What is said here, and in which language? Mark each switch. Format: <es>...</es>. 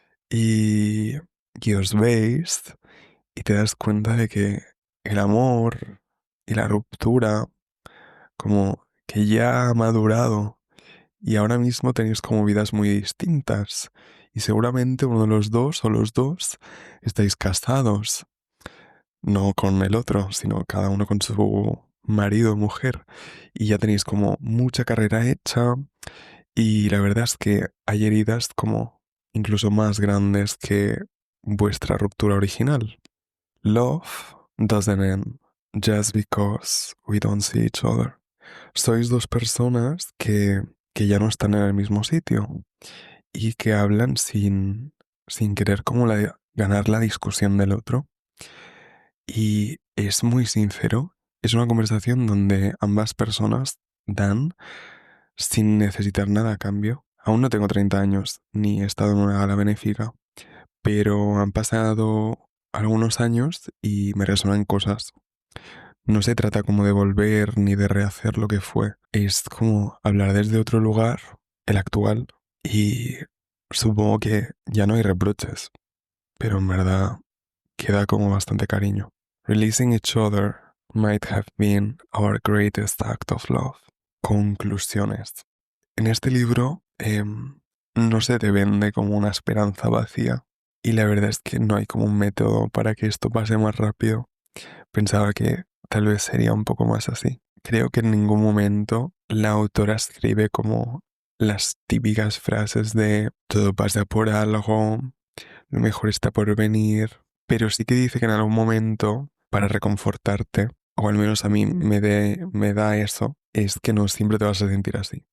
<es>y os veis y te das cuenta de que el amor y la ruptura como que ya ha madurado y ahora mismo tenéis como vidas muy distintas y seguramente uno de los dos o los dos estáis casados, no con el otro, sino cada uno con su marido o mujer y ya tenéis como mucha carrera hecha y la verdad es que hay heridas como incluso más grandes que vuestra ruptura original.</es> <en>Love doesn't end just because we don't see each other.</en> <es>Sois dos personas que ya no están en el mismo sitio y que hablan sin querer como ganar la discusión del otro. Y es muy sincero, es una conversación donde ambas personas dan sin necesitar nada a cambio. Aún no tengo 30 años ni he estado en una gala benéfica, pero han pasado algunos años y me resuenan cosas. No se trata como de volver ni de rehacer lo que fue. Es como hablar desde otro lugar, el actual, y supongo que ya no hay reproches, pero en verdad queda como bastante cariño.</es> <en>Releasing each other might have been our greatest act of love.</en> <es>Conclusiones. En este libro no se te vende como una esperanza vacía y la verdad es que no hay como un método para que esto pase más rápido. Pensaba que tal vez sería un poco más así. creo que en ningún momento la autora escribe como las típicas frases de todo pasa por algo, lo mejor está por venir, pero sí que dice que en algún momento, para reconfortarte, o al menos a mí me da eso, es que no siempre te vas a sentir así.</es>